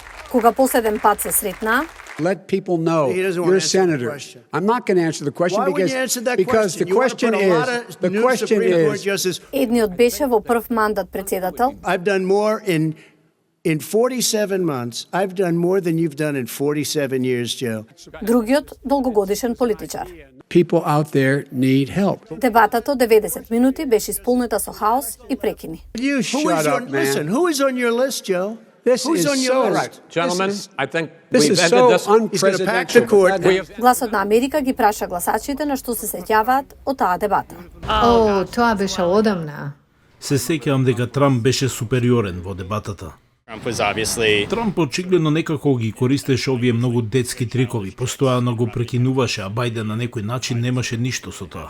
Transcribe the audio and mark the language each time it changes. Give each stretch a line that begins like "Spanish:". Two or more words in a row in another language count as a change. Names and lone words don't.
Macedonian: Кога последен пат се сретнаа,
English: let people know you're a senator. I'm not going to answer the question because the question is
Macedonian: едниот беше во прв мандат председател.
English: I've done more in 47 months. I've done more than you've done in 47 years, Joe.
Macedonian: Другиот долгогодишен политичар.
English: people out there need help.
Macedonian: Дебатата од 90 минути беше исполнета со хаос и прекини.
English: You shut up, man. Listen, who is on your list, Joe? This Who's is on your so, list? Gentlemen, I think this we've is ended so this. He's going to pack the court.
Macedonian: Гласот на Америка ги праша гласачите на што се сеќаваат од таа дебата. О, тоа беше одамна. Се сеќавам дека Трамп беше супериорен во дебатата. Трамп очигледно некако ги користеше овие многу детски трикови, постојано го прекинуваше, а Бајден на некој начин немаше ништо со тоа.